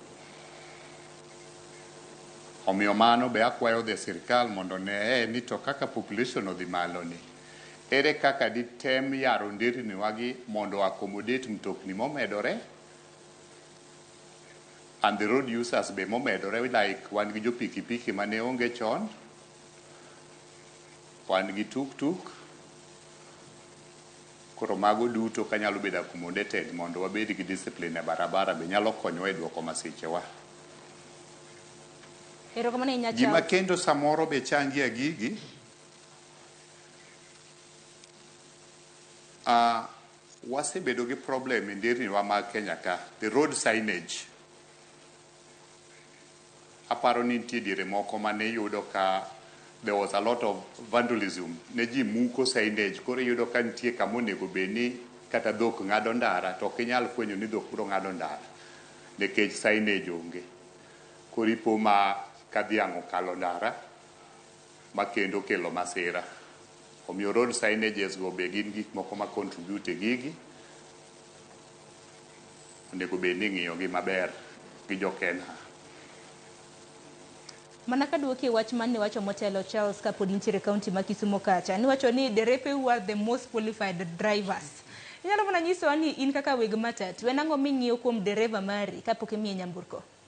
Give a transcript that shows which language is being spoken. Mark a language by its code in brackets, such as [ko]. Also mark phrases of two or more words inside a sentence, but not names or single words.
[luo] Omiyo mano be akwayo dhi sirkal mondo ne ni to kaka population odhi malo ni, ere kaka ditem yaro nderni wagi mondo accommodate mtokni momedore [en] and the road users [luo] be momedore, like wan gi jo pikipiki mane onge chon, wan gi tuk-tuk, koro mago duto kanyalo bedo accommodated mondo wabed gi discipline e barabara be nyalo konyowa e duoko masichewa. Gima kendo samoro be changi a gigi, wasebedo gi problem e nderni wa mag Kenya ka, [en] the road signage. [luo] Aparo ni nitie diere moko mane yudo ka [en] there was a lot of vandalism, [luo] ne ji muko signage, koro yudo ka nitie kama onego bedni kata dhok ng'ado ndara to ok inyal fwenyo ni dhok biro ng'ado ndara nikech signage onge. Koro ipo ma ka dhiang' okalo ndara ma kendo kelo masira. Omiyo [en] road signages [luo] go be gin gik moko ma contribute e gigi, onego bed ni ng'iyogi maber gi jo Kenya. Mana kaduoki wach mane wacho motelo Charles kapod intiere kaunti ma Kisumu kacha, ni wacho ni derepe [en] who are the most qualified drivers. [luo] Inyalo mana nyisowa ni in kaka weg matatu, en ang'o ming'iyo kuom dereva mari kapok imiye nyamburko?